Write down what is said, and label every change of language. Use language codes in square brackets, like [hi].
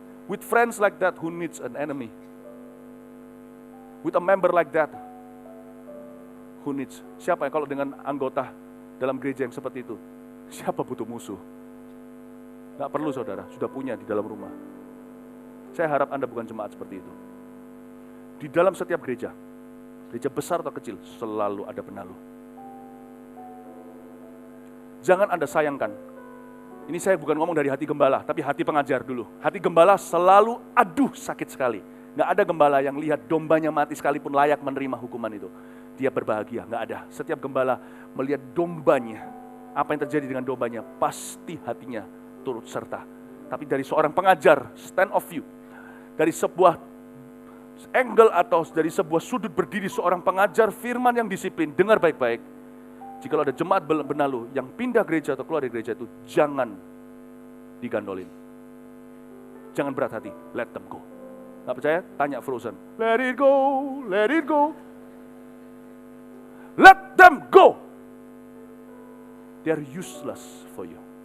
[en] With friends like that, who needs an enemy? With a member like that, who needs? [id] Siapa yang kalau dengan anggota dalam gereja yang seperti itu, siapa butuh musuh? Gak perlu saudara, sudah punya di dalam rumah. Saya harap Anda bukan jemaat seperti itu. Di dalam setiap gereja besar atau kecil, selalu ada penalu. Jangan Anda sayangkan. Ini saya bukan ngomong dari hati gembala, tapi hati pengajar dulu. Hati gembala selalu, aduh sakit sekali. Gak ada gembala yang lihat dombanya mati sekalipun layak menerima hukuman itu. Dia berbahagia, gak ada. Setiap gembala melihat dombanya, apa yang terjadi dengan dombanya, pasti hatinya turut serta. Tapi dari seorang pengajar, [en] stand of view, [id] dari sebuah angle atau dari sebuah sudut berdiri seorang pengajar firman yang disiplin, dengar baik-baik. Jika ada jemaat benalu yang pindah gereja atau keluar dari gereja itu, jangan digandolin. Jangan berat hati, [en] let them go. [id] Gak percaya? Tanya [en] Frozen. Let it go, let it go. Let them go. They are useless for you.